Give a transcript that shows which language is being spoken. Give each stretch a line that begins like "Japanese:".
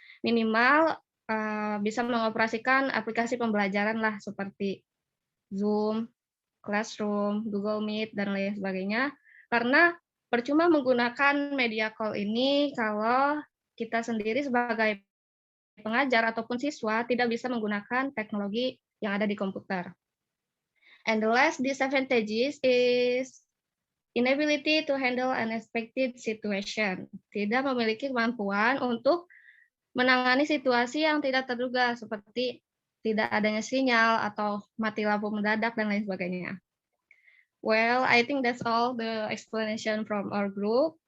Indonesian: Minimal bisa mengoperasikan aplikasi pembelajaran lah seperti Zoom, Classroom, Google Meet, dan lain sebagainya. Karena percuma menggunakan media call ini kalau kita sendiri sebagai pengajar ataupun siswa tidak bisa menggunakan teknologi yang ada di komputer.
English: And the last disadvantages is inability to handle unexpected situation.
Indonesian: Tidak memiliki kemampuan untuk menangani situasi yang tidak terduga seperti tidak adanya sinyal atau mati lampu mendadak dan lain sebagainya.
English: Well, I think that's all the explanation from our group.